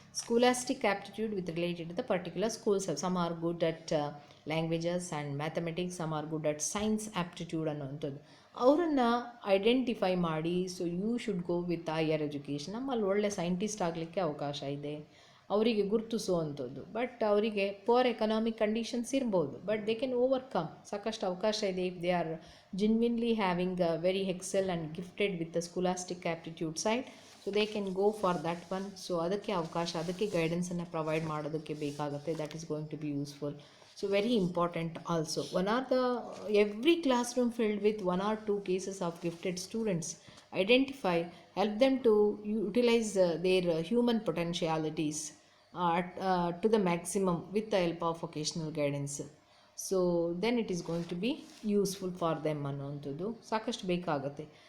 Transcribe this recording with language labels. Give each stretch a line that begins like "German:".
English: Scholastic aptitude with related to the particular schools. Some are good at languages and mathematics, some are good at science aptitude ಅನ್ನೋಂಥದ್ದು.
Kannada: ಅವರನ್ನು identify ಮಾಡಿ,
English: so you should go with higher education,
Kannada: ನಮ್ಮಲ್ಲಿ ಒಳ್ಳೆ scientist ಆಗಲಿಕ್ಕೆ ಅವಕಾಶ ಇದೆ, ಅವರಿಗೆ ಗುರುತಿಸುವಂಥದ್ದು.
English: but
Kannada: ಅವರಿಗೆ ಪುವರ್ ಎಕನಾಮಿಕ್ ಕಂಡೀಷನ್ಸ್ ಇರ್ಬೋದು,
English: but they can overcome,
Kannada: ಸಾಕಷ್ಟು ಅವಕಾಶ ಇದೆ
English: If they are genuinely having very excel and gifted with the scholastic aptitude side, so they can go for that one.
Kannada: So ಅದಕ್ಕೆ ಅವಕಾಶ, ಅದಕ್ಕೆ ಗೈಡೆನ್ಸನ್ನು ಪ್ರೊವೈಡ್ ಮಾಡೋದಕ್ಕೆ ಬೇಕಾಗುತ್ತೆ.
English: that is going to be useful. So very important also. Every classroom filled with 1 or 2 cases of gifted students, identify, help them to utilize their human potentialities to the maximum with the help of vocational guidance. So then it is going to be useful for them
Kannada: ಅನ್ನೋವಂಥದ್ದು ಸಾಕಷ್ಟು ಬೇಕಾಗುತ್ತೆ.